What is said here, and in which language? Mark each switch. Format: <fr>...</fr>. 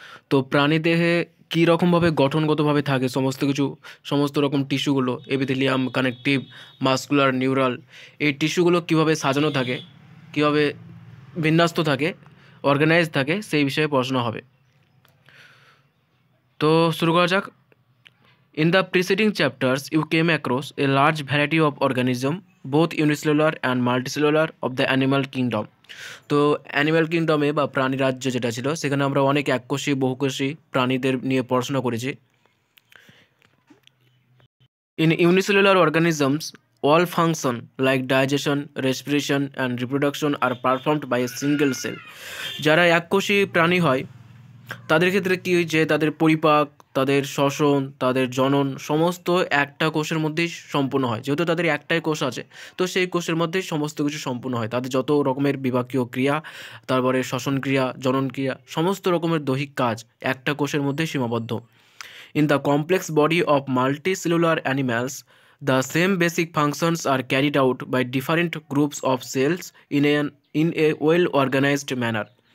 <bn>তো প্রাণী দেহে কী রকমভাবে গঠনগতভাবে থাকে সমস্ত রকম টিস্যুগুলো, এপিথেলিয়াম, কানেকটিভ, মাসকুলার, নিউরাল, এই টিস্যুগুলো কীভাবে সাজানো থাকে, কীভাবে বিন্যস্ত থাকে, অর্গানাইজ থাকে, সেই বিষয়ে পড়াশোনা হবে। তো শুরু করা যাক।</bn> <en>In the preceding chapters, you came across a large variety of organisms, both unicellular and multicellular, of the animal kingdom.</en> <bn>তো অ্যানিম্যাল কিংডমে বা প্রাণী রাজ্য যেটা ছিল সেখানে আমরা অনেক এককোষী বহুকোষী প্রাণীদের নিয়ে পড়াশোনা করেছি।</bn> <en>In unicellular organisms, all function like digestion, respiration and reproduction are performed by a single cell.</en> <bn>যারা এককোষী প্রাণী হয় তাদের ক্ষেত্রে কী যে তাদের পরিপাক, তাদের শ্বসন, তাদের জনন সমস্ত একটা কোষের মধ্যেই সম্পূর্ণ হয়। যেহেতু তাদের একটাই কোষ আছে, তো সেই কোষের মধ্যেই সমস্ত কিছু সম্পূর্ণ হয়। তাদের যত রকমের বিপাকীয় ক্রিয়া, তারপরে শ্বসন ক্রিয়া, জনন ক্রিয়া, সমস্ত রকমের দৈহিক কাজ একটা কোষের মধ্যেই সীমাবদ্ধ।</bn> <en>In the complex body of multicellular animals, the same basic functions are carried out by different groups of cells in a well-organized manner.</en>